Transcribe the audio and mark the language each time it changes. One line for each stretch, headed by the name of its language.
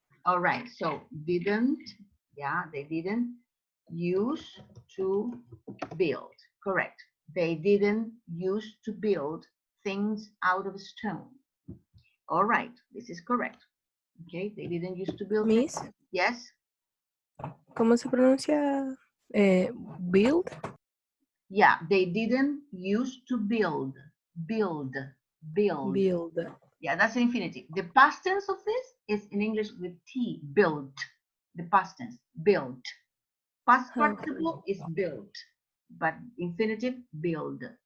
English: All right, so didn't, yeah, they didn't use to build. Correct. They didn't use to build things out of stone. All right, this is correct. Okay, they didn't use to build Miss, things. Yes.
Spanish: ¿cómo se pronuncia build?
English: Yeah, they didn't use to build. Build. Build. Yeah, that's an infinitive. The past tense of this is in English with T, built. The past tense, built. Past participle is built, but infinitive, build.